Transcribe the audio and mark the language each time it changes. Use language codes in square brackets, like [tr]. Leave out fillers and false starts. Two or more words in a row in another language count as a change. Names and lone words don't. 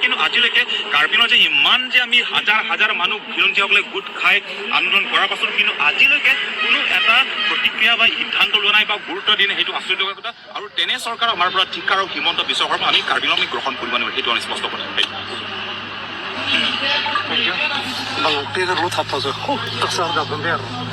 [as] কিন্তু আজিলৈকে কাৰ্বি আংলঙৰ যে ইমান যে আমি হাজাৰ মানুহ খিলঞ্জীয়াসকলে গোট খাই আন্দোলন কৰাৰ পাছত কিন্তু আজিলৈকে কোনো এটা প্ৰতিক্ৰিয়া বা সিদ্ধান্ত লোৱা নাই বা গুৰুত্ব দিয়া নাই, সেইটো আচৰিত লগা কথা। আৰু তেনে চৰকাৰ আমাৰ পৰা ঠিক আৰু হিমন্ত বিশ্ব শৰ্মা আমি কাৰ্বি আংলং গ্ৰহণ কৰিব নোৱাৰিম, সেইটো আমি স্পষ্ট কথা। [de] Bang, Peter Lothar, also, das war da beim